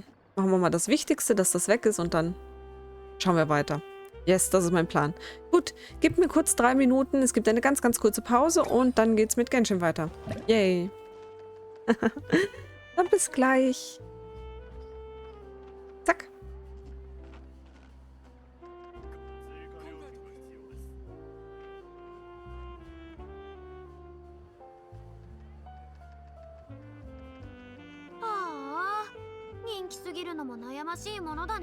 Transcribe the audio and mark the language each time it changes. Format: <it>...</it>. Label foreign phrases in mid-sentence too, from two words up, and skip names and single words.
<de>Machen wir mal das Wichtigste, dass das weg ist und dann schauen wir weiter. Yes, das ist mein Plan. Gut, gib mir kurz 3 Minuten. Es gibt eine ganz, ganz kurze Pause und dann geht's mit Genshin weiter. Yay. Dann bis gleich. Zack.</de> <ja>ああ、人気すぎるのも悩ましいものだね。</ja>